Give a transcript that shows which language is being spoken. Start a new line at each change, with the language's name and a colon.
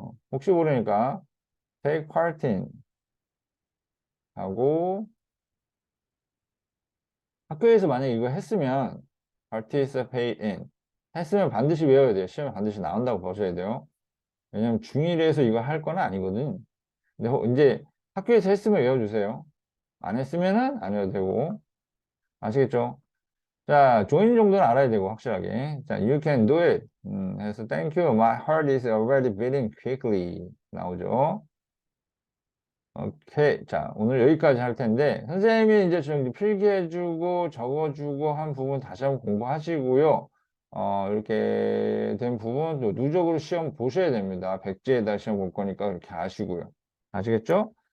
Korean: 혹시 모르니까
English: take part in
Korean: 하고 학교에서 만약에 이거 했으면
English: participate in
Korean: 했으면 반드시 외워야 돼요. 시험에 반드시 나온다고 보셔야 돼요. 왜냐면 중1에서 이거 할 건 아니거든. 근데 이제 학교에서 했으면 외워주세요. 안 했으면은 안 해도 되고. 아시겠죠? 자, join 정도는 알아야 되고, 확실하게. 자,
English: you can do it.
Korean: 해서
English: thank you. My heart is already beating quickly.
Korean: 나오죠? 오케이. 자, 오늘 여기까지 할 텐데, 선생님이 이제 좀 필기해주고, 적어주고 한 부분 다시 한번 공부하시고요. 이렇게 된 부분 또 누적으로 시험 보셔야 됩니다. 백지에다 시험 볼 거니까 그렇게 아시고요. 아시겠죠?